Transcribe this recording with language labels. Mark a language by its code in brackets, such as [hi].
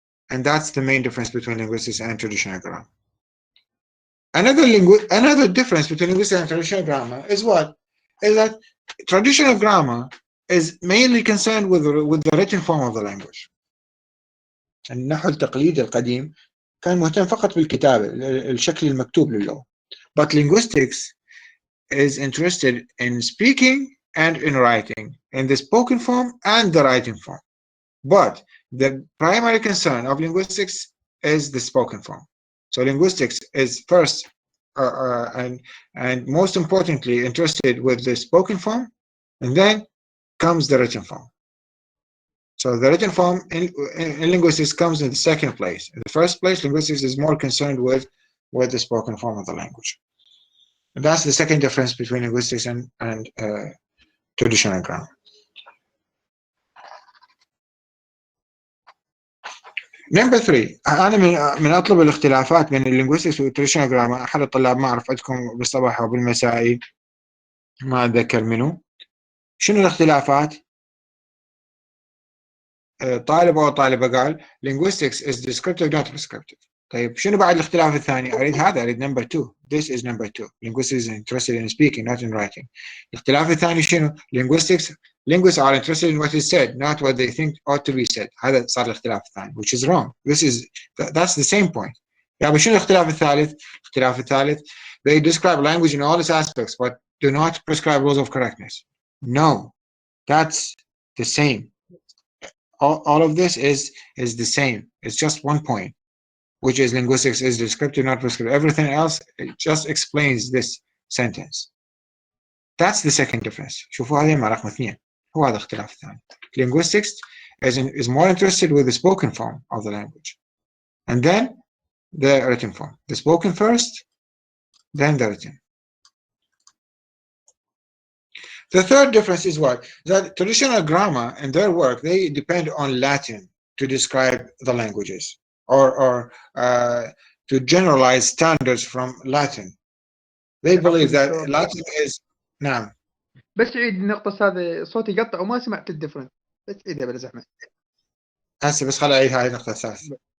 [en] And that's the main difference between linguistics and traditional grammar. Another difference between linguistics and traditional grammar is what? Is that traditional grammar is mainly concerned with the written form of the language. [ar] النحو التقليدي القديم كان مهتم فقط بالكتابة، الشكل المكتوب للغة. [en] But linguistics is interested in speaking and in writing, in the spoken form and the writing form. But the primary concern of linguistics is the spoken form. So linguistics is first and most importantly interested with the spoken form, and then comes the written form. So the written form in linguistics comes in the second place. In the first place, linguistics is more concerned with the spoken form of the language. And that's the second difference between linguistics and traditional grammar. Number 3 [ar] أنا من أطلب الاختلافات بين اللينغويستكس والتراديشنال جرامر. أحد الطلاب ما أعرف عندكم بالصباح أو بالمساء ما أتذكر منه. شنو الاختلافات؟ طالب أو طالبة قال [en] linguistics is descriptive not prescriptive. [ar] طيب شنو بعد الاختلاف الثاني؟ أريد هذا، أريد [en] number 2. This is number 2. Linguistics is interested in speaking not in writing. [ar] الاختلاف الثاني شنو؟ [en] Linguists are interested in what is said, not what they think ought to be said. [ar] هذا صار الاختلاف الثاني, [en] which is wrong. That's the same point. [ar] يعني شنو الاختلاف الثالث؟ الاختلاف الثالث, [en] they describe language in all its aspects, but do not prescribe rules of correctness. No, that's the same. All of this is the same. It's just one point, which is linguistics is descriptive, not prescriptive. Everything else, it just explains this sentence. That's the second difference. [ar] شوفوا هذه مع رقم 2. هو هذا اختلاف ثاني. [en] Linguistics is more interested with the spoken form of the language, and then the written form. The spoken first, then the written. The third difference is what? That traditional grammar in their work, they depend on Latin to describe the languages or to generalize standards from Latin. They believe that Latin is... [ar] نعم. بس عيد النقطة هذه، صوتي يقطع وما سمعت الديفرنس. بس عيدها بلا زحمة. هسه بس خليني أعيد هاي النقطة الثالثة.